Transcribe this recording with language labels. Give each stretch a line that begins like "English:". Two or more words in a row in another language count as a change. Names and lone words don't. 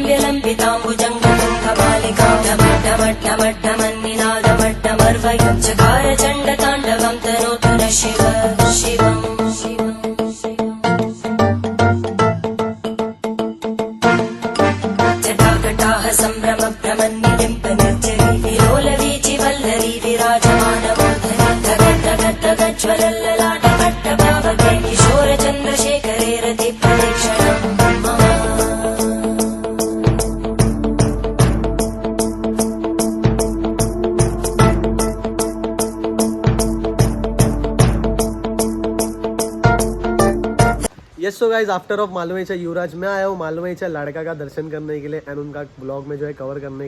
Sanskrit: विलम्बिताम्बुजङ्गपुङ्गमालिकां ढमड्ढमड्ढमड्ढमन्निनादमड्ढमर्वयुञ्चकार चण्डताण्डवं तनोतु न शिव शिवम् जटाकटाः सम्भ्रमभ्रमन्निलिम्पनिर्जरी विलोलवीचि वल्लरी विराजमानमूर्धनि धगद्धगद्धगज्ज्वलल्ललाटपट्टपावके किशोरचन्द्रशेखरे रतिप्रदक्षिणम्
English: yes so guys after of
Hindi: मालवईचा युवराज मैं आया हूँ मालवईचा लाड़का का दर्शन करने के लिए एंड उनका ब्लॉग में जो है कवर करने